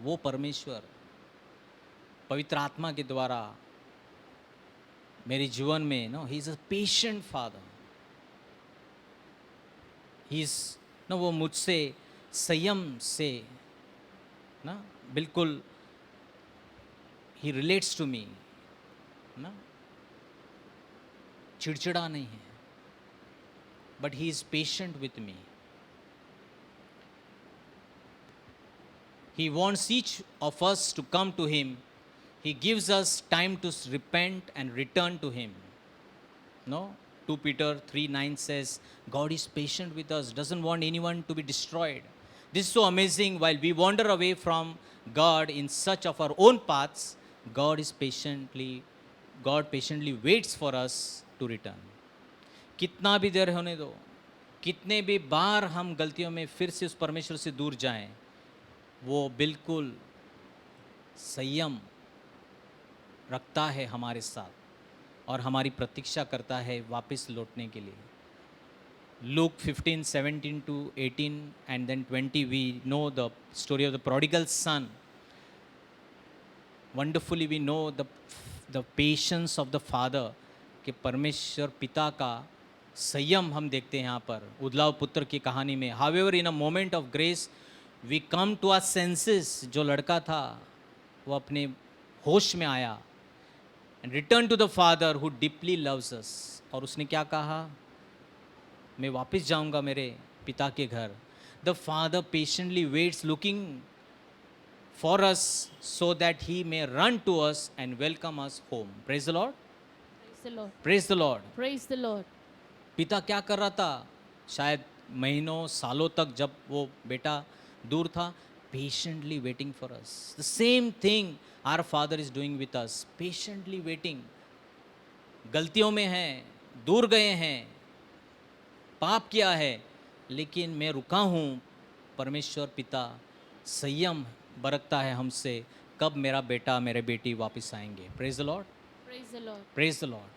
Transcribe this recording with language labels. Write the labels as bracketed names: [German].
[Hindi] वो परमेश्वर पवित्र आत्मा के द्वारा मेरे जीवन में [English] he is a patient father. He is [Hindi] वो मुझसे संयम से ना बिल्कुल [English] he relates to me [Hindi] ना चिड़चिड़ा नहीं है, [English] but he is patient with me. He wants each of us to come to him. He gives us time to repent and return to him. No? 2 Peter 3:9 says, God is patient with us, doesn't want anyone to be destroyed. This is so amazing. While we wander away from God in search of our own paths, God patiently waits for us to return. [Hindi] कितना भी देर होने दो, कितने भी बार हम गलतियों में फिर से उस परमेश्वर से दूर जाएं, वो बिल्कुल संयम रखता है हमारे साथ और हमारी प्रतीक्षा करता है वापस लौटने के लिए. [English] Luke 15:17-18 and then 20, we know the story of the prodigal son. Wonderfully we know the patience of the father, [Hindi] कि परमेश्वर पिता का संयम हम देखते हैं यहाँ पर उदलाव पुत्र की कहानी में. [English] However, in a moment of grace, we come to our senses. [Hindi] जो लड़का था वो अपने होश में आया [English] and return to the father who deeply loves us. [Hindi] और उसने क्या कहा? मैं वापस जाऊंगा मेरे पिता के घर. [English] The father patiently waits, looking for us so that he may run to us and welcome us home. Praise the Lord. Praise the Lord. Praise the Lord. Praise the Lord. [Hindi] पिता क्या कर रहा था? शायद महीनों सालों तक जब वो बेटा दूर था, [English] patiently waiting for us. The same thing our Father is doing with us, patiently waiting. [Hindi] गलतियों में हैं, दूर गए हैं, पाप किया है, लेकिन मैं रुका हूँ. परमेश्वर पिता संयम बरतता है हमसे, कब मेरा बेटा मेरे बेटी वापस आएंगे. [English] Praise the Lord. Praise the Lord. Praise the Lord.